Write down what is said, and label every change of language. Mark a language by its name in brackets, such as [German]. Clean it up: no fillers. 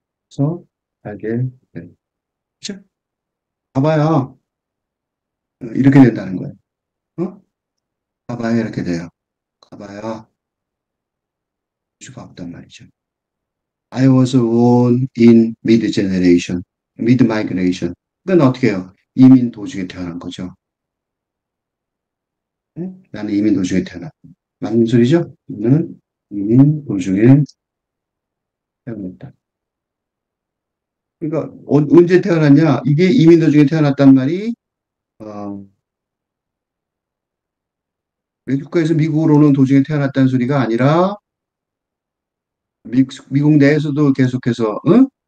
[Korean] 그래서 알게 돼. 그쵸? 봐봐야 이렇게 된다는 거예요. 어? 봐봐야 이렇게 돼요. 가봐야 수가 없단 말이죠. [English] I was born in mid-generation, mid-migration. [Korean] 그건 어떻게 해요? 이민 도중에 태어난 거죠. 응? 나는 이민 도중에 태어났다. 맞는 소리죠? 나는 이민 도중에 태어났다. 그러니까 언제 태어났냐? 이게 이민 도중에 태어났단 말이 어, 멕시코에서 미국으로 오는 도중에 태어났다는 소리가 아니라 미국 내에서도 계속해서 응?